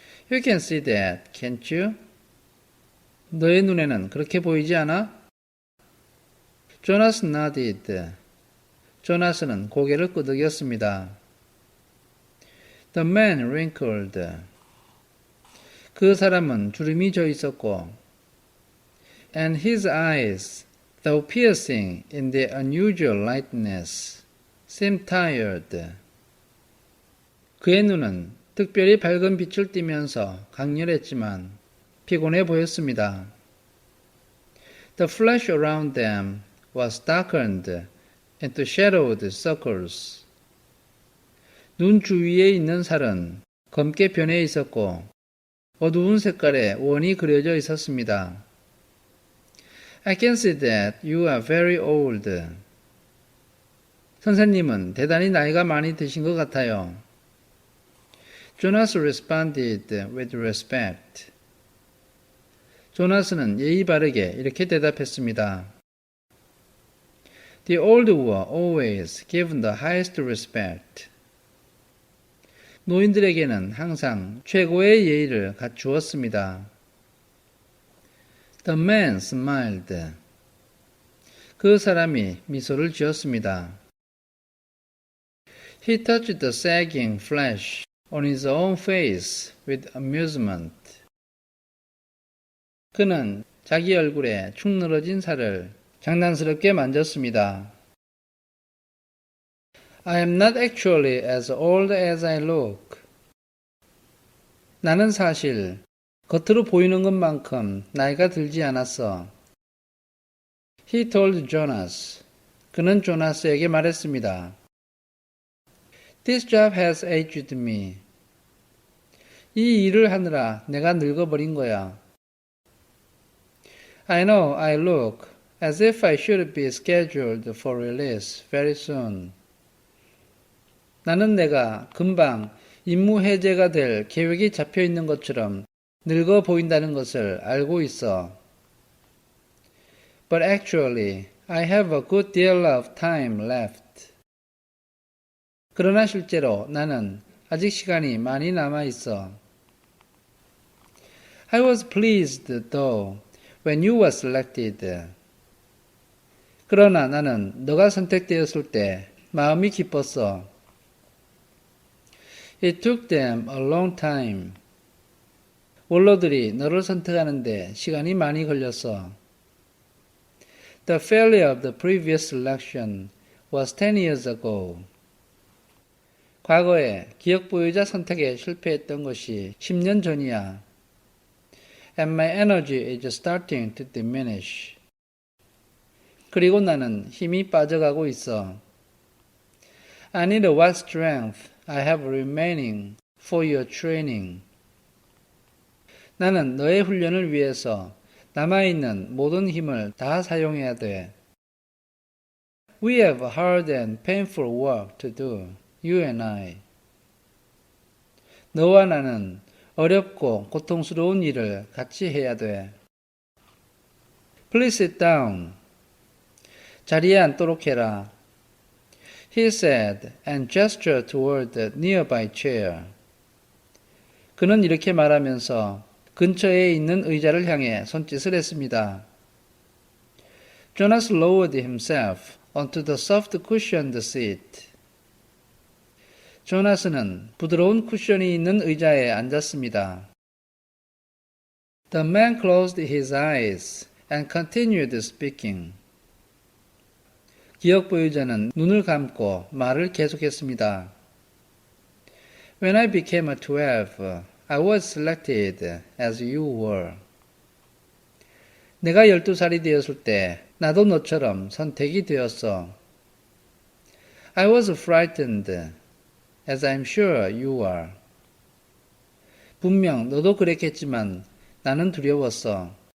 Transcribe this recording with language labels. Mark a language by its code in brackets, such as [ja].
[en] You can see that, can't you? [ko] 너의 눈에는 그렇게 보이지 않아? [en] Jonas nodded. [ko] 조나스는 고개를 끄덕였습니다. [en] The man wrinkled. [ko] 그 사람은 주름이 져 있었고, [en] and his eyes, though piercing in their unusual lightness, seemed tired. [ko] 그의 눈은 특별히 밝은 빛을 띠면서 강렬했지만 피곤해 보였습니다. [en] The flesh around them was darkened into shadowed circles. [ko] 눈 주위에 있는 살은 검게 변해 있었고 어두운 색깔의 원이 그려져 있었습니다. [en] I can see that you are very old. [ko] 선생님은 대단히 나이가 많이 드신 것 같아요. [en] Jonas responded with respect. [ko] 조나스는 예의 바르게 이렇게 대답했습니다. [en] The old were always given the highest respect. [ko] 노인들에게는 항상 최고의 예의를 갖추었습니다. [en] The man smiled. [ko] 그 사람이 미소를 지었습니다. [en] He touched the sagging flesh on his own face with amusement. [ko] 그는 자기 얼굴에 축 늘어진 살을 장난스럽게 만졌습니다. [en] I am not actually as old as I look. [ko] 나는 사실 겉으로 보이는 것만큼 나이가 들지 않았어. [en] He told Jonas. [ko] 그는 조나스에게 말했습니다. [en] This job has aged me. [ko] 이 일을 하느라 내가 늙어버린 거야. [en] I know I look as if I should be scheduled for release very soon. [ko] 나는 내가 금방 임무 해제가 될 계획이 잡혀 있는 것처럼 늙어 보인다는 것을 알고 있어. [en] But actually, I have a good deal of time left. [ko] 그러나 실제로 나는 아직 시간이 많이 남아 있어. [en] I was pleased though when you were selected. [ko] 그러나 나는 너가 선택되었을 때 마음이 기뻤어. [en] It took them a long time. [ko] 원로들이 너를 선택하는데 시간이 많이 걸렸어. [en] The failure of the previous selection was 10 years ago. [ko] 과거에 기억 보유자 선택에 실패했던 것이 10년 전이야. [en] And my energy is starting to diminish. [ko] 그리고 나는 힘이 빠져가고 있어. [en] I need what strength I have remaining for your training. [ko] 나는 너의 훈련을 위해서 남아있는 모든 힘을 다 사용해야 돼. [en] We have hard and painful work to do, you and I. [ko] 너와 나는 어렵고 고통스러운 일을 같이 해야 돼. [en] Please sit down. [ko] 자리에 앉도록 해라. [en] He said and gestured toward the nearby chair. [ko] 그는 이렇게 말하면서 근처에 있는 의자를 향해 손짓을 했습니다. [en] Jonas lowered himself onto the soft cushioned seat. [ko] 조나스는 부드러운 쿠션이 있는 의자에 앉았습니다. [en] The man closed his eyes and continued speaking. [ko] 기억 보유자는 눈을 감고 말을 계속했습니다. [en] When I became 12, I was selected as you were. [ko] 내가 12살이 되었을 때 나도 너처럼 선택이 되었어. [en] I was frightened, as I'm sure you are. [ko] 분명 너도 그랬겠지만 나는 두려웠어.